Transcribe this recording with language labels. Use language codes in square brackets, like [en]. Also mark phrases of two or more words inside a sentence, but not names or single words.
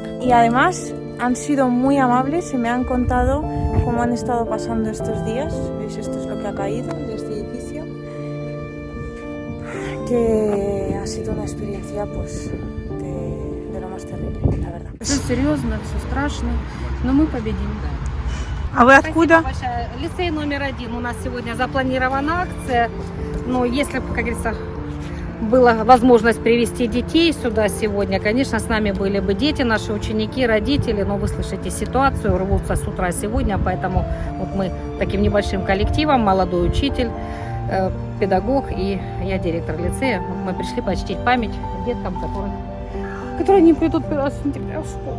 [es] Y además han sido muy amables y me han contado cómo han estado pasando estos días. ¿Veis? Esto es lo que ha caído de este edificio. Que ha sido una experiencia pues de lo más terrible, la verdad. [ru] Все серьезно, все страшно, но мы победим. А вы откуда? Лицей номер 1. У нас сегодня запланирована акция. Но если, как говорится, была возможность привезти детей сюда сегодня, конечно, с нами были бы дети, наши ученики, родители, но вы слышите ситуацию, рвутся с утра сегодня, поэтому вот мы таким небольшим коллективом, молодой учитель, педагог и я директор лицея, мы пришли почтить память деткам, которые не придут 1 сентября в школу.